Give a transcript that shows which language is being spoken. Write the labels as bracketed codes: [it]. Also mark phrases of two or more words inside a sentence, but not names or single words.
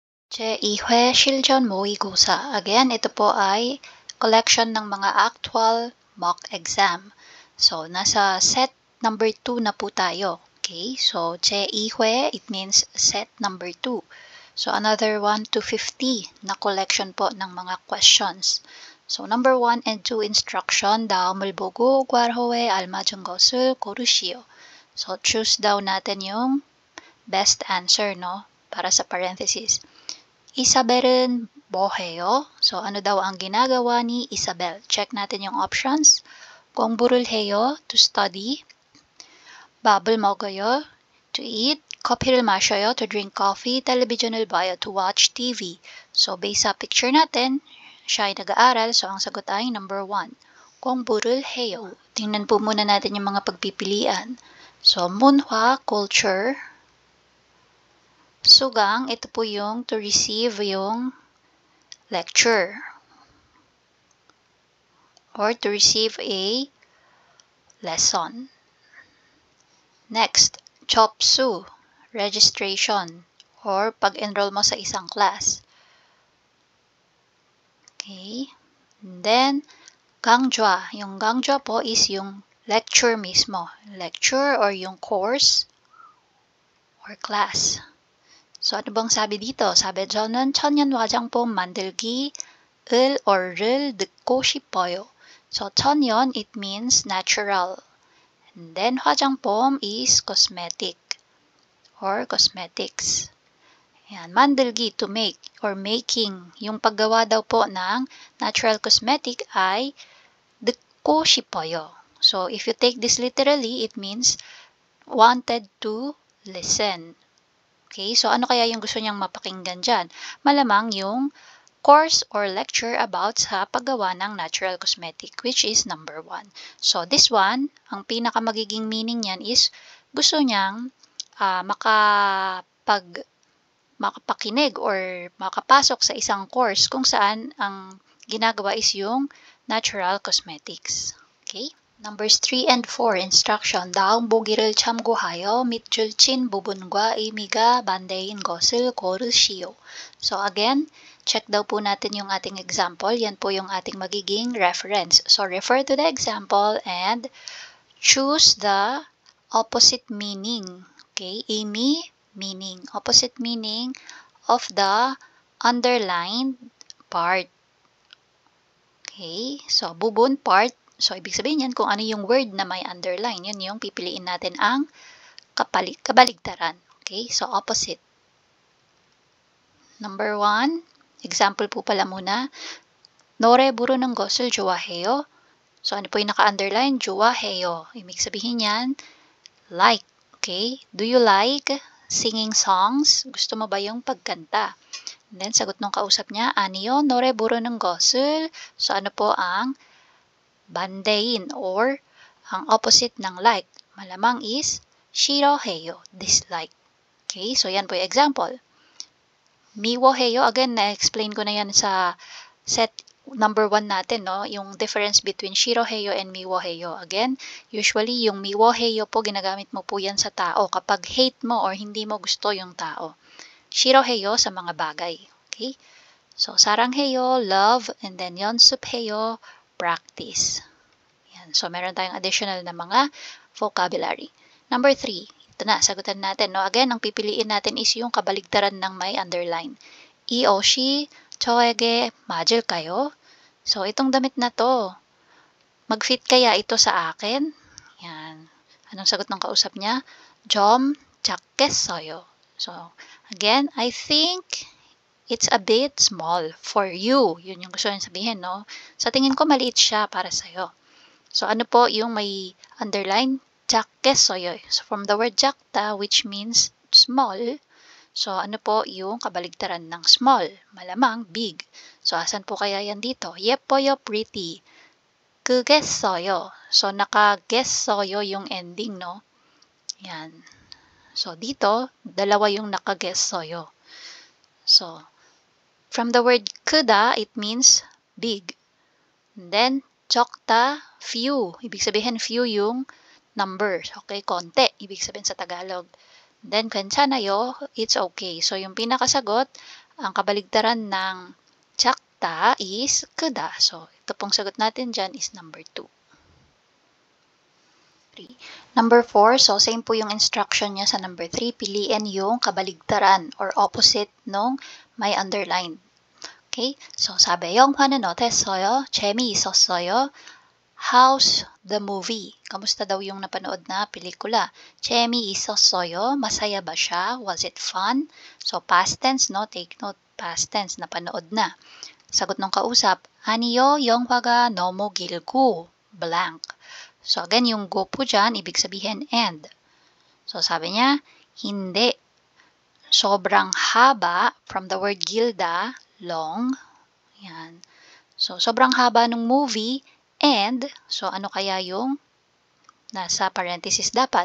[ko] 제2회 실전 모의고사. [tl] Again, ito po ay collection ng mga [en] actual mock exam. [tl] So, nasa [en] set number 2 [tl] na po tayo. Okay? So, [ko] 제2회, [en] it means set number 2. So, another 1 to 50 [tl] na collection po ng mga questions. [en] So, number 1 and 2 instruction, [ko] 다음을 보고 괄호에 알맞은 것을 고르시오. [tl] So, choose daw natin yung [en] best answer, [tl] no? Para sa parenthesis. [ko] Isabel은 뭐 해요? [tl] So, ano daw ang ginagawa ni Isabel? Check natin yung options. [ko] 공부를 해요, [en] to study. [ko] 밥을 먹어요, [en] to eat. [ko] 커피를 마셔요, [en] to drink coffee. [ko] 텔레비전을 봐요, [en] to watch TV. [tl] So, based sa picture natin, siya ay nag-aaral. So, ang sagot ay number 1. [ko] 공부를 해요. [tl] Tingnan po muna natin yung mga pagpipilian. So, 문화, culture. Sugang, ito po yung [en] to receive [tl] yung [en] lecture or to receive a lesson. [tl] Next, chopsu, [en] registration or [tl] pag-enroll mo sa isang class. [en] Okay. And then, gangjwa. [tl] Yung gangjwa po is yung lecture mismo. [en] Lecture or [tl] yung [en] course or class. [tl] So, ano bang sabi dito? Sabi, [ko] 저는 천연 화장품 만들기를 or 를 듣고 싶어요. So, 천연, [en] it means natural. And then, 화장품 is cosmetic or cosmetics. Yan, 만들기, to make or making. [tl] Yung paggawa daw po ng [en] natural cosmetic [tl] ay [ko] 듣고 싶어요. [en] So, if you take this literally, it means wanted to listen. [tl] Okay, so ano kaya yung gusto niyang mapakinggan dyan? Malamang yung [en] course or lecture [tl] about sa paggawa ng [en] natural cosmetic, which is number 1. So this one, [tl] ang pinaka magiging meaning niyan is gusto niyang makapakinig or makapasok sa isang course kung saan ang ginagawa is yung [en] natural cosmetics. [tl] Okay? [en] Numbers 3 and 4 instruction. [ko] 다음 보기를 참고하여 밑줄 친 부분과 의미가 반대인 것을 고르시오. [en] So again, check [tl] daw po natin yung ating example. Yan po yung ating magiging reference. [en] So refer to the example and choose the opposite meaning. Okay, 의미, meaning. Opposite meaning of the underlined part. Okay, so bubun part. So, [tl] ibig sabihin yan kung ano yung word na may underline. Yun yung pipiliin natin ang kabaligtaran. [en] Okay? So, opposite. [tl] Number 1, example po pala muna. [ko] 노래 부르는 것을 좋아해요. [tl] So, ano po yung naka-underline? 좋아해요. Ibig sabihin yan, [en] like. Okay? Do you like singing songs? [tl] Gusto mo ba yung pagkanta? And then, sagot nung kausap niya, [ko] 아니요, 노래 부르는 것을. [tl] So, ano po ang 반대인 or ang opposite ng like. Malamang is 싫어해요, dislike. Okay, so yan po yung example. 미워해요, again, na-explain ko na yan sa [en] set number 1 [tl] natin, no? Yung [en] difference between [tl] 싫어해요 and 미워해요. Again, usually yung 미워해요 po, ginagamit mo po yan sa tao kapag hate mo or hindi mo gusto yung tao. 싫어해요 sa mga bagay. Okay? So, [ko] 사랑해요, [en] love, and then 연습해요, practice. Yan. [tl] So, meron tayong additional na mga vocabulary. Number 3. Ito na, sagutan natin. No? Again, ang pipiliin natin is yung kabaligtaran ng may underline. [ko] 이 옷이 저에게 맞을까요? [tl] So, itong damit na to, mag-fit kaya ito sa akin? Yan. Anong sagot ng kausap niya? [ko] 좀 작겠어요. [en] So, again, I think it's a bit small for you. [tl] Yun yung gusto nyo sabihin, no? Sa tingin ko, maliit siya para sa'yo. So, ano po yung may underline? [ko] 작겠어요. [en] So, from the word 작다, which means small. So, [tl] ano po yung kabaligtaran ng small? Malamang, big. So, asan po kaya yan dito? [ko] 예뻐요, pretty. 그겠어요. [tl] So, nakages어요 yung ending, no? Yan. So, dito, dalawa yung nakages어요. [en] So, from the word 크다, it means big. And then, 적다, few. [tl] Ibig sabihin, few yung numbers. Okay, konti. Ibig sabihin sa Tagalog. [en] And then, 괜찮아요, it's okay. So, [tl] yung pinakasagot ang kabaligtaran ng 작다 is 크다. So, ito pong sagot natin dyan is number 2. Number 4, so same po yung instruction niya sa number 3. Piliin yung kabaligtaran or opposite nung may underline. Okay? So, sabi, [ko] 영화는 어땠어요? 재미있었어요? [en] How's the movie? [tl] Kamusta daw yung napanood na pelikula? 재미있었어요? Masaya ba siya? [en] Was it fun? So, past tense, no? Take note, past tense, [tl] napanood na. Sagot ng kausap, [ko] 아니요, 영화가 너무 길고, blank. [en] So, again, [tl] yung go po dyan, ibig sabihin and. So, sabi niya, hindi. Sobrang haba, [en] from the word gilda, long. [tl] Yan. So, sobrang haba ng movie, and, so ano kaya yung nasa parenthesis dapat?